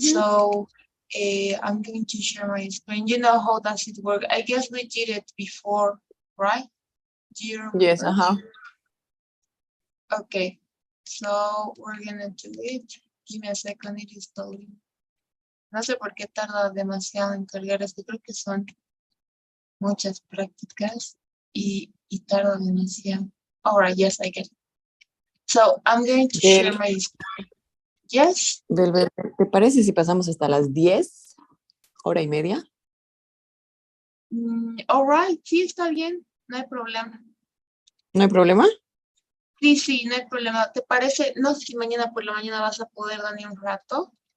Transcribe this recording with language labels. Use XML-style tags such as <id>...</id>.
<en>So I'm going to share my screen. You know how does it work? I guess we did it before, right? Do you Yes, remember? ajá. Okay, so we're gonna do it. Give me a second, it is loading.</en> <es>No sé por qué tarda demasiado en cargar esto. Creo que son muchas prácticas y tarda demasiado.</es> <en>All right, yes, I get it. So I'm going to share my screen. Yes.</en> <es>¿Te parece si pasamos hasta las 10? ¿Hora y media?</es> <en>All right,</en> <es>sí, está bien, no hay problema. ¿No hay problema? Sí, sí, no hay problema. ¿Te parece? No sé si mañana por la mañana vas a poder darme un rato.</es>